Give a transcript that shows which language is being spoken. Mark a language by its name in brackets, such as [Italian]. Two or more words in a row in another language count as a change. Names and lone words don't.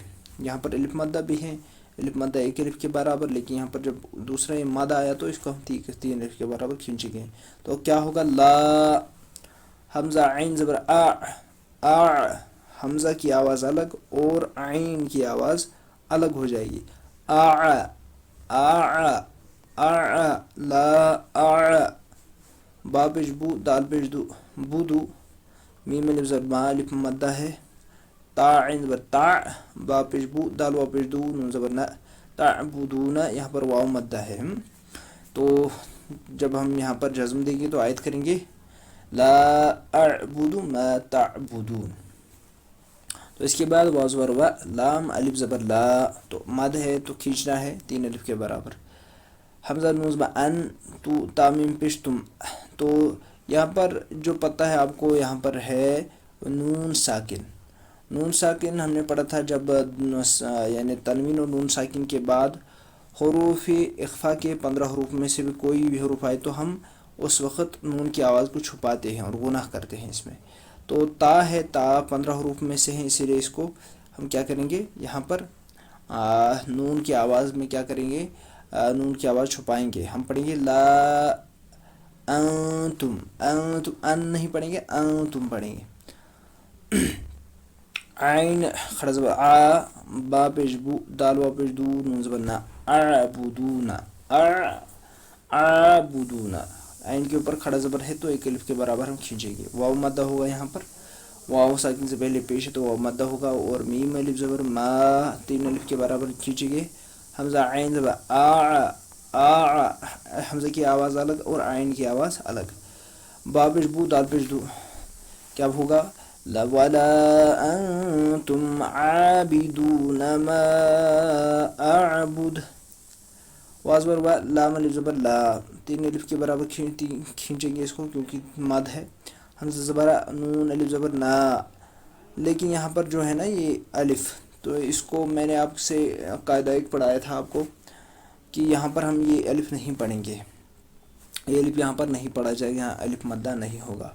[Urdu] یہاں پر الف مدہ بھی ہے، الف مدہ 1 الف کے برابر، لیکن یہاں پر جب دوسرا یہ مد آیا تو اس کو ہم 3 الف کے برابر کھینچیں گے۔ تو کیا ہوگا؟ لا، حمزہ عین زبر آ، آ، حمزہ کی آواز الگ اور عین کی آواز الگ ہو جائے گی۔ [Arabic] آ، آ، آ، لا آ، [Urdu] با پیش بو، دال پیش دو، بودو، میم الف زبر ما، الف مدہ ہے، تا عین زبر تا، با پیش بو، دال وا پیش دو، نون زبر نا، تعبدون، یہاں پر واو مدہ ہے۔ تو جب ہم یہاں پر جزم دیں گے تو آیت کریں گے [Arabic] لا اعبد ما تعبدون۔ [Urdu] تو اس کے بعد واو زبر و، لام الف زبر لا، تو مد ہے تو کھینچنا ہے 3 الف کے برابر۔ حمزہ نون زبر ان، تو تامیم پیش تم، تو یہاں پر جو پتہ ہے آپ کو، یہاں پر ہے نون ساکن۔ نون ساکن ہم نے پڑھا تھا جب یعنی تنوین اور نون ساکن کے بعد حروف اخفا کے 15 حروف میں سے بھی کوئی بھی حروف آئے تو ہم اس وقت نون کی آواز کو چھپاتے ہیں اور گناہ کرتے ہیں اس میں۔ تو تا ہے، تا 15 حروف میں سے ہیں، اسی لیے اس کو ہم کیا کریں گے؟ یہاں پر نون کی آواز میں کیا کریں گے؟ نون کی آواز چھپائیں گے، ہم پڑھیں گے [Arabic] لا انتم، [Urdu] انتم، ان نہیں پڑھیں گے، انتم پڑھیں گے۔ عین کھڑا زبر آ، با پیش بو، دال وا پیش دو، نون زبر نا، اعبدون، اعبدون، عین کے اوپر کھڑا زبر ہے تو 1 الف کے برابر ہم کھینچیں گے۔ واو مدہ ہوگا یہاں پر، واو ساکن سے پہلے پیش ہے تو واو مدہ ہوگا، اور میم الف زبر ما، 3 الف کے برابر کھینچیں گے۔ حمزہ عین زبر آ، آ، حمزہ کی آواز الگ اور عین کی آواز الگ۔ با پیش بو، دال پیش دو، کیا ہوگا؟ [Arabic] وَلَا أَنْتُمْ عَابِدُونَ مَا أَعْبُدُ، [Urdu] واو زبر و، لام الف زبر لا، 3 الف کے برابر کھینچیں گے اس کو کیونکہ مد ہے۔ حمزہ زبر نون الف زبر نا. لیکن یہاں پر جو ہے نا یہ الف، تو اس کو میں نے آپ سے قاعدہ ایک پڑھایا تھا آپ کو کہ یہاں پر ہم یہ الف نہیں پڑھیں گے، یہ الف یہاں پر نہیں پڑھا جائے گا، یہاں الف مدہ نہیں ہوگا.